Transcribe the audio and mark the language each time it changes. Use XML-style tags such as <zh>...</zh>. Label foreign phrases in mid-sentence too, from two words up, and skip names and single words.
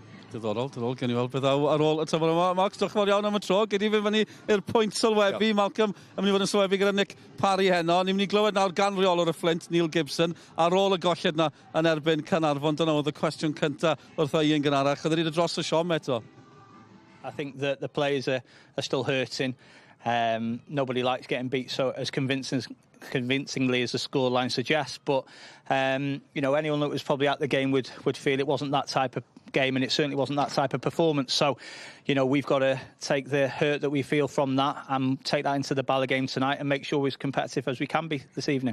<cy>Diddorol, gen I weld beth ar ôl y tymor yma. Max, diolch yn fawr iawn am y tro. Gei di fynd fyny i'r pwynt sylwebu. Malcolm, yn mynd I fod yn sylwebu gyda Nick Parry heno. Ni'n mynd I glywed nawr gan reolwr y Fflint, Neil Gibson, ar ôl y golled na yn erbyn Cynarfon. Dyna oedd y cwestiwn cynta wrth o un gynharach. Oedd wedi dros y siom eto.</cy> <en>I think that the players are still hurting. Nobody likes getting beat so as convincingly as the scoreline suggests, but anyone that was probably at the game would feel it wasn't that type of game, and it certainly wasn't that type of performance. So we've got to take the hurt that we feel from that and take that into the Bala game tonight and make sure we're as competitive as we can be this evening.</en>